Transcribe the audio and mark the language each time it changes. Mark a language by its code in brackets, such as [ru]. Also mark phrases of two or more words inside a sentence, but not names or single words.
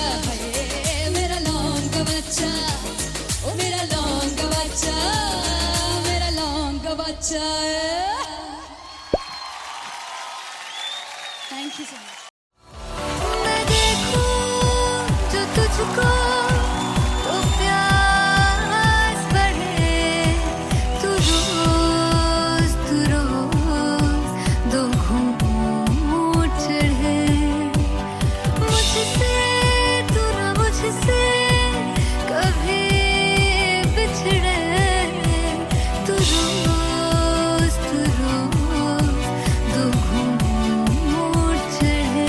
[hi] है, मेरा लौंग बच्चा, ओ मेरा लौंग बच्चा, मेरा लौंग बच्चा है। [en] Thank you so much. [hi] मैं देखूं जो तुझको तो प्यास बढ़े, तू रोज दो घूंट चढ़े, मुझसे तू ना मुझसे कभी बिछड़े, तू रोज दो घूंट चढ़े।